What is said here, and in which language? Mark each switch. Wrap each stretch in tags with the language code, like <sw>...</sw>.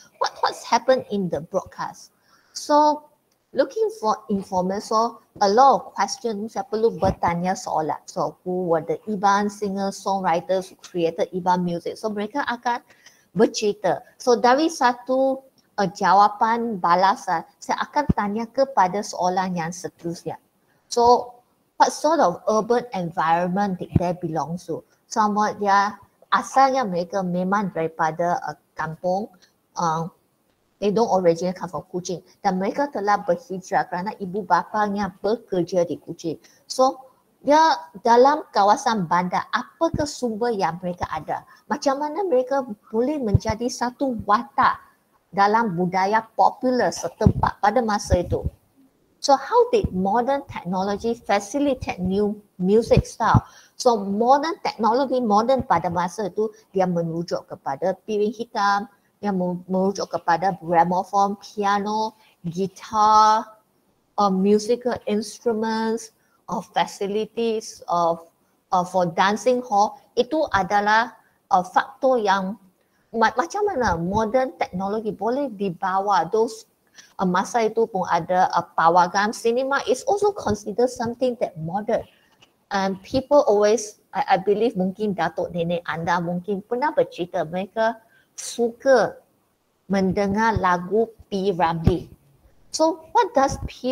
<en>What's happened in the broadcast? So looking for information, so a lot of questions</en> <ms>saya perlu bertanya soalan.</ms> <en>So who were the Iban singers, songwriters who created Iban music?</en> <ms>So mereka akan bercerita. So dari satu jawapan balasan, saya akan tanya kepada soalan yang seterusnya.</ms> <en>So what sort of urban environment did they belong to?</en> <ms>Sama dia asalnya mereka memang daripada kampung,</ms> <en>they don't originally come from Kuching,</en> <ms>dan mereka telah berhijrah kerana ibu bapanya bekerja di Kuching. So dia dalam kawasan bandar, apakah sumber yang mereka ada? Macam mana mereka boleh menjadi satu watak dalam budaya popular setempat pada masa itu?</ms> <en>So how did modern technology facilitate new music style? So modern technology, modern</en> <ms>pada masa itu, dia merujuk kepada</ms> <en>piring hitam, dia merujuk kepada gramophone, piano, guitar, musical instruments, facilities for dancing hall.</en> <ms>Itu adalah faktor yang macam mana</ms> <en>modern technology</en> <ms>boleh dibawa. Those masa itu pun ada pawagam.</ms> <en>Cinema is also considered something that modern. And people always, I believe</en> <ms>mungkin datuk nenek anda mungkin pernah bercerita mereka suka mendengar lagu P. Ramlee.</ms> <en>So what does P.</en>